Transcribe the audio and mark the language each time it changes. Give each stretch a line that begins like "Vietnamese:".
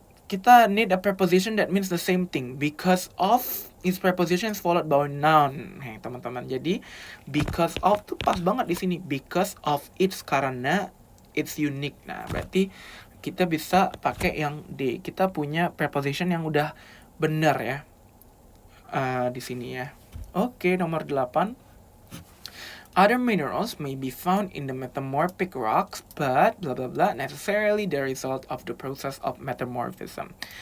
English: Kita need a preposition that means the same thing. Because of is preposition is followed by noun.
Indonesian: Nih teman-teman. Jadi because of tuh pas banget di sini.
English: Because of it's,
Indonesian: karena
English: it's unique.
Indonesian: Nah, berarti kita bisa pakai yang D. Kita punya preposition yang udah benar ya. Di sini ya. Oke, nomor 8.
English: Other minerals may be found in the metamorphic rocks, but blah blah blah necessarily the result of the process of metamorphism.